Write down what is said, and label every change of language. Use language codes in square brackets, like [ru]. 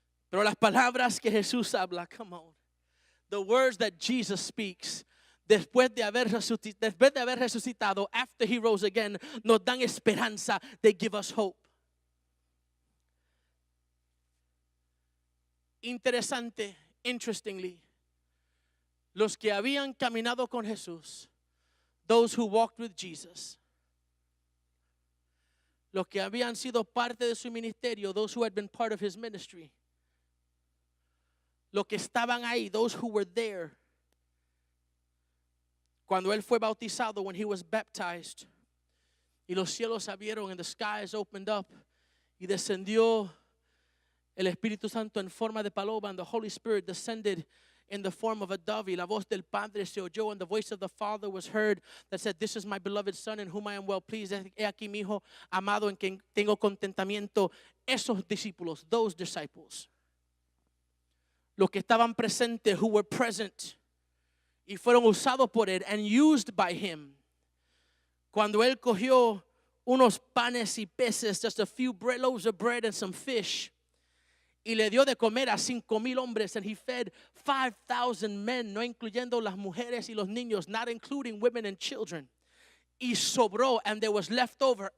[es] Pero las palabras que Jesús habla, [en] come on, the words that Jesus speaks, [es] después de haber resucitado, [en] after He rose again, [es] nos dan esperanza. [en] They give us hope. Interestingly, [es] los que habían caminado con Jesús, [en] those who walked with Jesus. [es] Los que habían sido parte de su ministerio, [en] those who had been part of his ministry. [es] Los que estaban ahí, [en] those who were there. [es] Cuando él fue bautizado, [en] when he was baptized. [es] Y los cielos se abrieron [en] and the skies opened up. [es] Y descendió el Espíritu Santo en forma de paloma, [en] and the Holy Spirit descended in the form of a dove. [es] Y la voz del Padre se oyó, [en] and the voice of the Father was heard that said, "This is my beloved Son in whom I am well pleased. [es] He aquí mi Hijo amado en quien tengo contentamiento." Esos discípulos, [en] those disciples, [es] los que estaban presentes, [en] who were present, [es] y fueron usados por él [en] and used by him. [es] Cuando él cogió unos panes y peces, [en] just a few loaves of bread and some fish, [es] y le dio de comer a 5,000 hombres, [en] and he fed 5,000 men, [es] no incluyendo las mujeres y los niños, [en] not including women and children. [es] Y sobró, [en] and there was left over.